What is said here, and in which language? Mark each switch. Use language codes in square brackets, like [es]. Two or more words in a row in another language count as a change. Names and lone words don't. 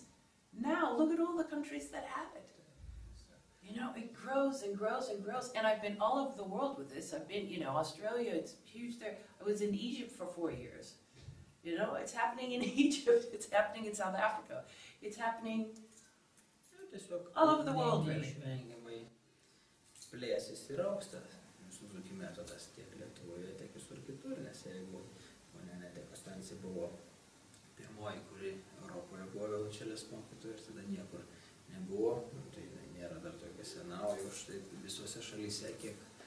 [en] Now, look at all the countries that have it. It grows and grows and grows, and I've been all over the world with this. I've been, Australia, it's huge there. I was in Egypt for 4 years. It's happening in Egypt, it's happening in South Africa, it's happening all over the world, really. [lt] Neišvengiamai plėsis ir auksta Suzuki metodas tiek Lietuvoje, tiek visur kitur, nes jeigu Annette Costanzi buvo pirmoji, kuri Europoje buvo violončelės mokytojas, tada niekur nebuvo, tai nėra dar tokia sena, o jau štai visose šalyse, kiek